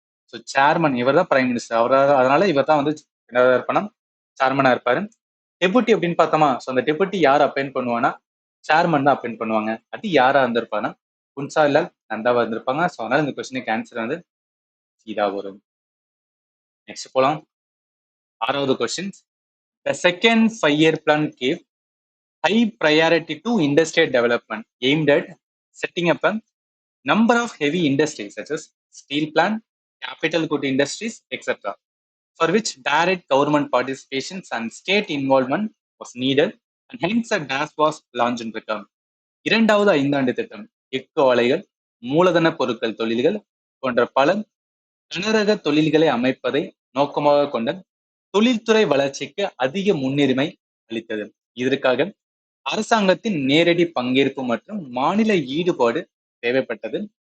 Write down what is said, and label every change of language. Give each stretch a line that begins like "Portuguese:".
Tamil: So chairman இவர் தான் prime minister. அதனால இவர் தான் வந்து என்னதா இருப்பானா சேர்மனா இருப்பாரு. டெபுட்டி அப்படின்னு பார்த்தோமா ஸோ அந்த டெபுட்டி யார் அப்பாயிண்ட் பண்ணுவானா சேர்மன் தான் அப்பாயிண்ட் பண்ணுவாங்க. அது யாரா இருந்திருப்பானா குன்சார்லால் நந்தாவா இருந்திருப்பாங்க. ஸோ அதனால இந்த கொஸ்டினுக்கு ஆன்சர் வந்து இதா வரும். நெக்ஸ்ட் போலாம். 6வது question.
English: The second 5 year plan gave high priority to industrial development aimed at setting up a number of heavy industries such as steel plant, capital good industries, etc., for which direct government participation and state involvement was needed, and hence a DAS was launched in return.
Tamil: இரண்டாவது ஐந்தாண்டு திட்டம் எஃகு ஆலைகள், மூலதன பொருட்கள் தொழில்கள் போன்ற பல கனரக தொழில்களை அமைப்பதை நோக்கமாக கொண்ட தொழில்துறை வளர்ச்சிக்கு அதிக முன்னுரிமை அளித்தது. இதற்காக அரசாங்கத்தின் நேரடி பங்கேற்பு மற்றும் மாநில ஈடுபாடு தேவைப்பட்டது.